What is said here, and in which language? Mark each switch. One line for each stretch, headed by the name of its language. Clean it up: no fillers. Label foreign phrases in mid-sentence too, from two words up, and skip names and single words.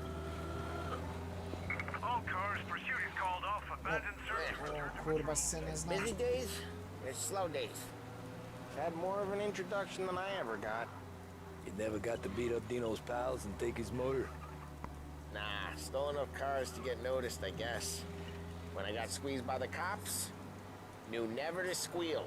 English: All cars, pursuit is called off. Abandoned search.
Croatian: O, kurva se ne zna.
English: Busy days? It's slow days. Had more of an introduction than I ever got. You never got to beat up Dino's pals and take his motor? Nah, stole enough cars to get noticed, I guess. When I got squeezed by the cops, knew never to squeal.